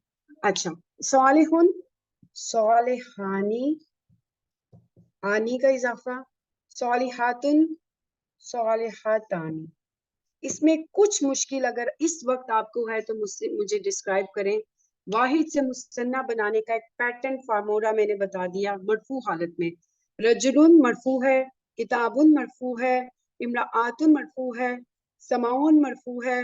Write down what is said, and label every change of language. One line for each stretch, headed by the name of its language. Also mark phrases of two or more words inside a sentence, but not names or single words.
Hindi: अच्छा,
Arabic: صالحٌ، صالحانِ، انِ
Hindi: का इजाफा,
Arabic: صالحةٌ، صالحتانِ.
Hindi: इसमें कुछ मुश्किल अगर इस वक्त आपको है तो मुझसे मुझे डिस्क्राइब करें। वाहिद से मुसन्ना बनाने का एक पैटर्न फार्मूला मैंने बता दिया मरफू हालत में।
Arabic: رجلٌ مرفوع
Hindi: है,
Arabic: كتابٌ مرفوع
Hindi: है,
Arabic: امرأةٌ مرفوع
Hindi: है,
Arabic: سماءٌ مرفوع
Hindi: है।